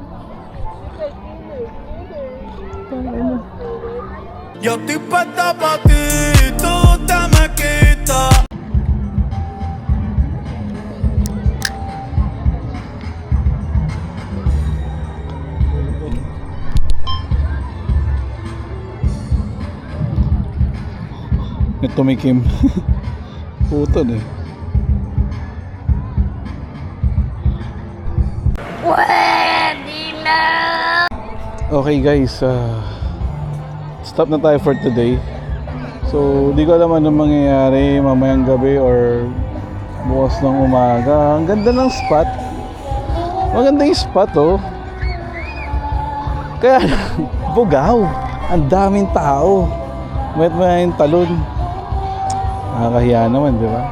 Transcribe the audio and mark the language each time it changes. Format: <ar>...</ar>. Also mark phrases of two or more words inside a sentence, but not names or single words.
<es>Yo estoy puesta pa' ti, tú te me quitas.</es> <tl>Tumikim. Puton eh. Okay guys, stop na tayo</tl> <en>for today.</en> <tl>So, di ko alam anong mangyayari mamayang gabi or bukas ng umaga. Ang ganda ng spot. Maganda yung spot oh. Kaya, bugaw. Ang daming tao. May talon. Nakakahiya naman, di ba?</tl>